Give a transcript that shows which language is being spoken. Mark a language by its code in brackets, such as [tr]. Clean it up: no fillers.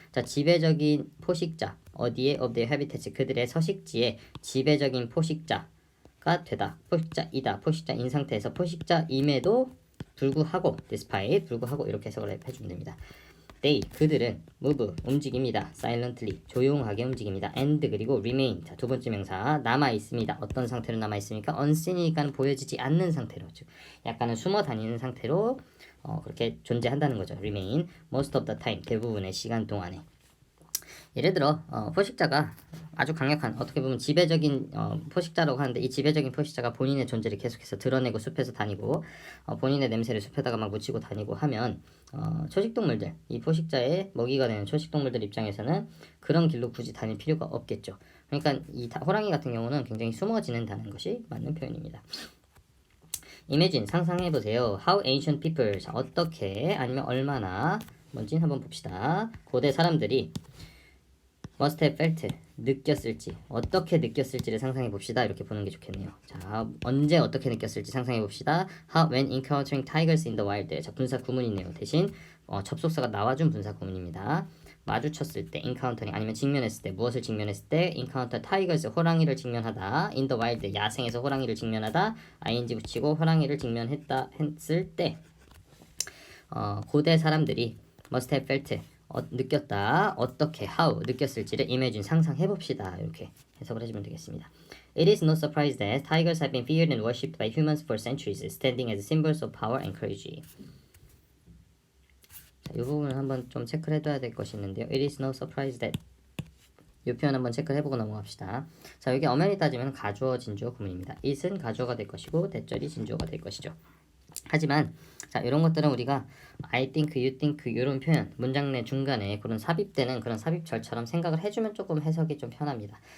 [ko] 자, 지배적인 포식자 어디에 [en] of their habitats, [ko] 그들의 서식지에 지배적인 포식자가 되다, 포식자이다, 포식자인 상태에서 포식자임에도 불구하고 despite 불구하고 이렇게 해석을 해주면 됩니다. They, 그들은 move, 움직입니다. silently, 조용하게 움직입니다. and, 그리고 remain, 자, 두 번째 명사, 남아있습니다. 어떤 상태로 남아있습니까? unseen이니까 보여지지 않는 상태로, 즉 약간은 숨어 다니는 상태로 그렇게 존재한다는 거죠. remain, most of the time, 대부분의 시간 동안에. 예를 들어 포식자가 아주 강력한, 어떻게 보면 지배적인 포식자라고 하는데, 이 지배적인 포식자가 본인의 존재를 계속해서 드러내고 숲에서 다니고 본인의 냄새를 숲에다가 막 묻히고 다니고 하면 초식동물들, 이 포식자의 먹이가 되는 초식동물들 입장에서는 그런 길로 굳이 다닐 필요가 없겠죠. 그러니까 이 호랑이 같은 경우는 굉장히 숨어 지낸다는 것이 맞는 표현입니다. Imagine, 상상해보세요. [en] How ancient people, [ko] 자, 어떻게 아니면 얼마나 뭔지 한번 봅시다. 고대 사람들이 [en] must have felt, [ko] 느꼈을지, 어떻게 느꼈을지를 상상해 봅시다. 이렇게 보는 게 좋겠네요. 자, 언제 어떻게 느꼈을지 상상해 봅시다. [en] How when encountering tigers in the wild, [ko] 자, 분사 구문이네요. 대신 접속사가 나와준 분사 구문입니다. 마주쳤을 때 encountering, 아니면 직면했을 때, 무엇을 직면했을 때 [en] encounter tigers, [ko] 호랑이를 직면하다. [en] in the wild, [ko] 야생에서 호랑이를 직면하다. ing 붙이고 호랑이를 직면했다 했을 때 고대 사람들이 [en] must have felt, [ko] 느꼈다. 어떻게 how 느꼈을지를 imagine 상상해 봅시다. 이렇게 해석을 해주면 되겠습니다. [en] It is no surprise that tigers have been feared and worshipped by humans for centuries, standing as symbols of power and courage. [ko] 자, 이 부분을 한번 좀 체크를 해둬야 될 것이 있는데요. [en] It is no surprise that [ko] 이 표현 한번 체크를 해보고 넘어갑시다. 자, 여기 엄연히 따지면 가주어 진주어 구문입니다. it은 가주어가 될 것이고 대절이 진주어가 될 것이죠. 하지만 자, 이런 것들은 우리가 [en] I think, you think [ko] 이런 표현 문장 내 중간에 그런 삽입되는 그런 삽입절처럼 생각을 해주면 조금 해석이 좀 편합니다.